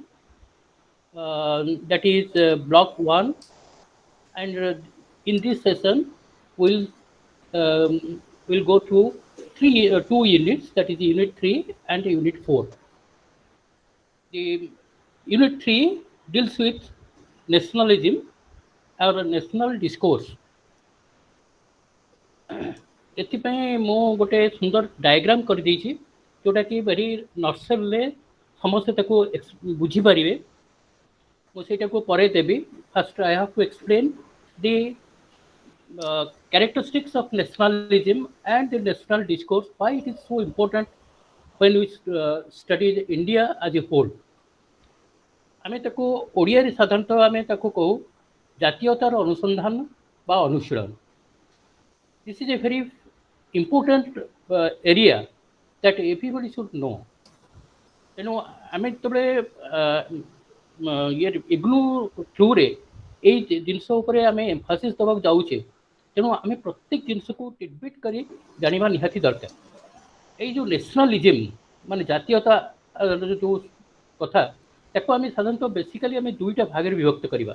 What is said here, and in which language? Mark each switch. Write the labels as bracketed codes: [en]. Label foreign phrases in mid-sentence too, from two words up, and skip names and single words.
[en] That is block one, and in this session, we'll we'll go through two units. That is unit three and unit four. The unit three deals with nationalism or national discourse. [or] ଏଥିପାଇଁ ମୁଁ ଗୋଟେ ସୁନ୍ଦର ଡାଇଗ୍ରାମ କରିଦେଇଛି ଯେଉଁଟାକି ଭେରି ନର୍ସଲରେ ସମସ୍ତେ ତାକୁ ବୁଝିପାରିବେ। ମୁଁ ସେଇଟାକୁ ପରେ ଦେବି। [en] first I have to explain the characteristics of nationalism and the national discourse, why it is so important when we study India as a whole। [or] ଆମେ ତାକୁ ଓଡ଼ିଆରେ ସାଧାରଣତଃ ଆମେ ତାକୁ କହୁ ଜାତୀୟତାର ଅନୁସନ୍ଧାନ ବା ଅନୁଶୀଳନ। [en] This is a very important area that everybody should know। [or] ତେଣୁ ଆମେ ଯେତେବେଳେ ଇଏ ଇଗ୍ନୁ ଥ୍ରୁରେ ଏଇ ଜିନିଷ ଉପରେ ଆମେ ଏମ୍ଫାସିସ୍ ଦେବାକୁ ଯାଉଛେ, ତେଣୁ ଆମେ ପ୍ରତ୍ୟେକ ଜିନିଷକୁ ଟିଟବିଟ୍ କରି ଜାଣିବା ନିହାତି ଦରକାର। ଏଇ ଯେଉଁ ନ୍ୟାସନାଲିଜିମ୍ ମାନେ ଜାତୀୟତା ଯେଉଁ କଥା, ତାକୁ ଆମେ ସାଧାରଣତଃ ବେସିକାଲି ଆମେ ଦୁଇଟା ଭାଗରେ ବିଭକ୍ତ କରିବା।